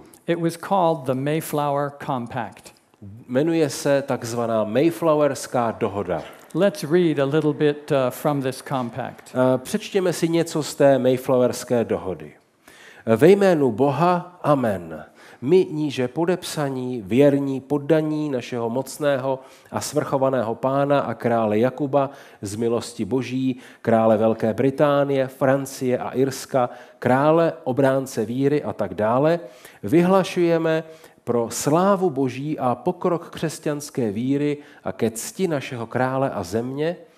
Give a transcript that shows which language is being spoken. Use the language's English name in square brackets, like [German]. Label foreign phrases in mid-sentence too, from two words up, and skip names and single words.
[English] It was called the Mayflower Compact. [Czech] Jmenuje se takzvaná Mayflowerská dohoda. [English] Let's read a little bit from this compact. [Czech] Přečtěme si něco z té Mayflowerské dohody. Ve jménu Boha, amen. My níže podepsaní, věrní, poddaní našeho mocného a svrchovaného pána a krále Jakuba z milosti Boží, krále Velké Británie, Francie a Irska, krále, obránce víry a tak dále, vyhlašujeme pro slávu Boží a pokrok křesťanské víry a ke cti našeho krále a země,